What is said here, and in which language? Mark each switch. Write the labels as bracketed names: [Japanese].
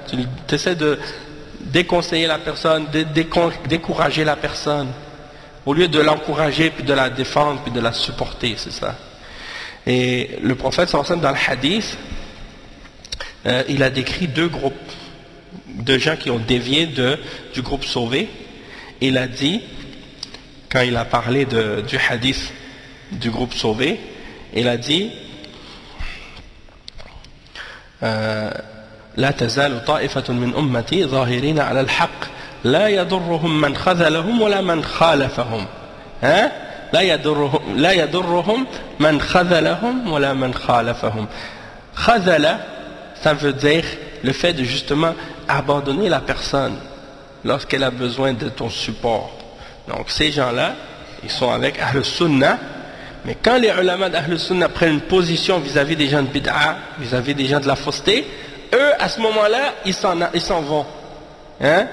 [French] Tu essaies de déconseiller la personne, de décourager la personne, au lieu de l'encourager, puis de la défendre, puis de la supporter, c'est ça. Et le prophète sallallahu alayhi wa sallam, dans le hadith, il a décrit deux groupes de gens qui ont dévié du groupe sauvé. Il a dit, quand il a parlé du hadith du groupe sauvé, il a dit [Arabic] لا تزال طائفة من أمتي ظاهرين على الحق لا يضرهم من خذلهم ولا من خالفهم لا يضرهم من خذلهم ولا من خالفهم. [French] خذل, ça veut dire le fait de justement abandonner la personne lorsqu'elle a besoin de ton support. Donc ces gens-là, ils sont avec Ahl Sunnah, mais quand les ulama d'Ahl Sunnah prennent une position vis-à-vis des gens de bid'a, vis-à-vis des gens de la fausseté, eux à ce moment-là, ils s'en vont. Hein?